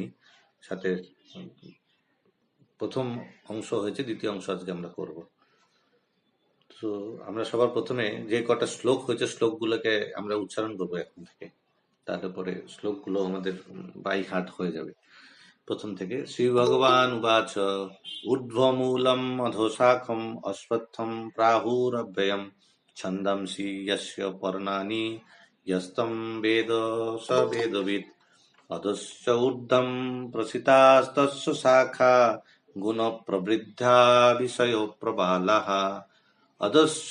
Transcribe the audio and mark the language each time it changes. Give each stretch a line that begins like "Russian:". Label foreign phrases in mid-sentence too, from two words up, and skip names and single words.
Bangla: সাথে প্রথম অংশ হয়েছে, দ্বিতীয় অংশ আজকে আমরা করব। তো আমরা সবার প্রথমে যে কটা শ্লোক হয়েছে শ্লোকগুলোকে আমরা উচ্চারণ করবো এখন থেকে, তারপরে শ্লোকগুলো আমাদের
English: by heart
Bangla: হয়ে যাবে। প্রথম থেকে
Sanskrit: শ্রী ভগবান উবাচ ঊর্ধ্বমূলম অধোশাখম অশ্বত্থম প্রাহুরব্যয়ম ছন্দমসি যস্য পর্ণানি যস্তম বেদ স বেদবিদ অধশ্চ ঊর্ধ্বম প্রসিতাস্তস্য শাখা গুণ প্রবৃদ্ধা বিষয় প্রবালাহ অধশ্চ